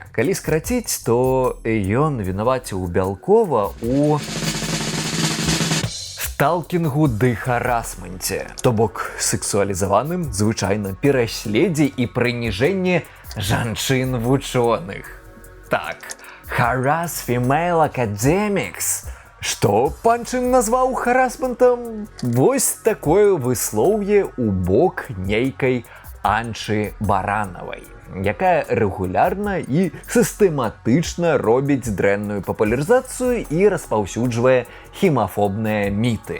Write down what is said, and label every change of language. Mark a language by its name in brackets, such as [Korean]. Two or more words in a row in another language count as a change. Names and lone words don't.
[Belarusian] Калі скраціць, то ён вінаваціў Бялкова у сталкінгу ды харасменце, то бок сексуалізаваным, звычайна пераследзе і прыніжэнне жанчын-вучоных. Так, [English] harass female academics. [Belarusian] Што Панчын назваў харасментам? Вось такое выслоўе ў бок нейкай Анчы Баранавай, якая рэгулярна і сістэматычна робіць дрэнную папулярызацыю і распаўсюджвае хімафобныя міты.